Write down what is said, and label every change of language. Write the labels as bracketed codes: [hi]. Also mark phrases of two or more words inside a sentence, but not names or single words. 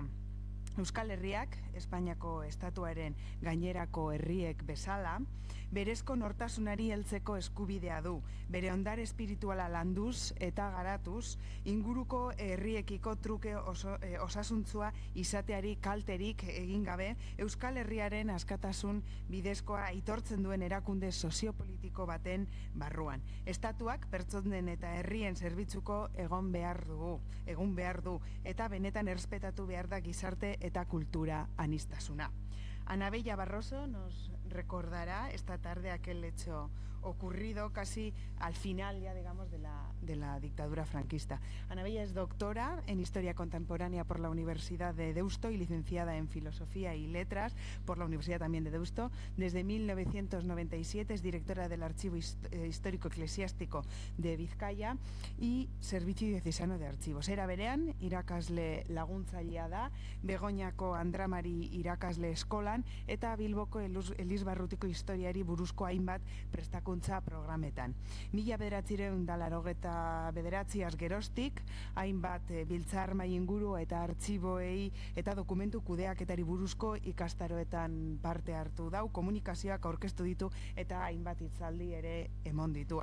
[eu] Euskal Herriak, Espainiako estatuaren gainerako herriek bezala, berezko nortasunari heltzeko eskubidea du, bere ondare espirituala landuz eta garatuz, inguruko herriekiko truke osasuntzua izateari kalterik egin gabe, Euskal Herriaren askatasun bidezkoa aitortzen duen erakunde soziopolitiko baten barruan. Estatuak pertsonen eta herrien zerbitzuko egun behar du, eta benetan errespetatu behar da gizarte eta cultura aniztasuna. [es] Ana Bella Barroso nos recordará esta tarde aquel hecho ocurrido casi al final, ya digamos, de la dictadura franquista. Ana Bella es doctora en Historia Contemporánea por la Universidad de Deusto y licenciada en Filosofía y Letras por la Universidad también de Deusto. Desde 1997 es directora del Archivo Histórico Eclesiástico de Vizcaya y Servicio Diocesano de Archivos. [eu] Era berean, irakasle laguntzailea da, Begoñako Andramari irakasle eskolan, eta Bilboko Elizbarrutiko historiari buruzko hainbat prestakuntza programetan. Mila bederatzireun da laurogeta bederatziaz geroztik, hainbat biltzar mai inguru eta artxiboei eta dokumentu kudeaketari buruzko ikastaroetan parte hartu dau, komunikazioak aurkeztu ditu eta hainbat hitzaldi ere emon ditu.